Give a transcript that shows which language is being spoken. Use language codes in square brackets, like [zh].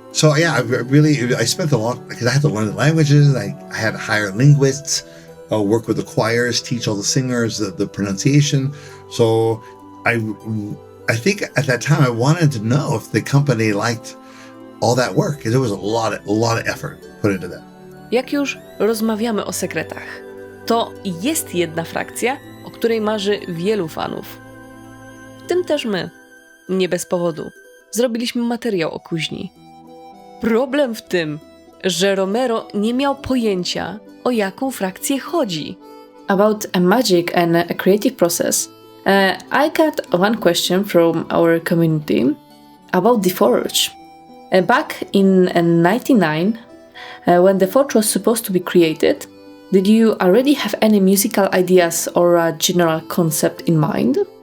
[en] So yeah, I spent a lot because I had to learn the languages. I had to hire linguists, work with the choirs, teach all the singers the pronunciation. So I think at that time I wanted to know if the company liked all that work because there was a lot of effort put into that. [pl] Jak już rozmawiamy o sekretach, to jest jedna frakcja, o której marzy wielu fanów. W tym też my. Nie bez powodu. Zrobiliśmy materiał o kuźni. Problem w tym, że Romero nie miał pojęcia, o jaką frakcję chodzi. [en] About a magic and a creative process, I got one question from our community about the Forge. Back in 1999, when the Forge was supposed to be created, did you already have any musical ideas or a general concept in mind?